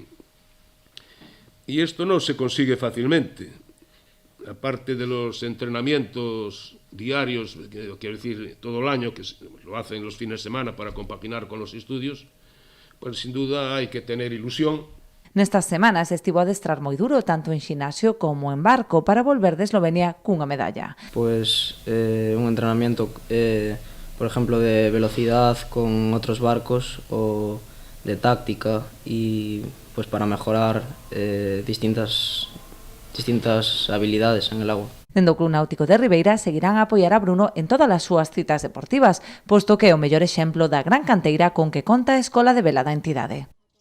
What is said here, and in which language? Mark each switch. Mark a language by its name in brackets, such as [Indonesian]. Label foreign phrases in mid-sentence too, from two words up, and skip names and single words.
[Spanish] Y esto no se consigue fácilmente. Aparte de los entrenamientos diarios, quiero decir, todo el año, que lo hacen los fines de semana para compaginar con los estudios, pues sin duda hay que tener ilusión. [Galician] Nestas semanas estivo a adestrar moi duro, tanto en xinasio como en barco, para volver de Eslovenia cunha medalla. [Spanish] Pues un entrenamiento, por ejemplo, de velocidad con otros barcos o de táctica y pues para mejorar distintas habilidades en el agua. [Galician] Dende o Club Náutico de Ribeira seguirán a apoiar a Bruno en todas as súas citas deportivas, posto que é o mellor exemplo da gran canteira con que conta a Escola de Vela da entidade.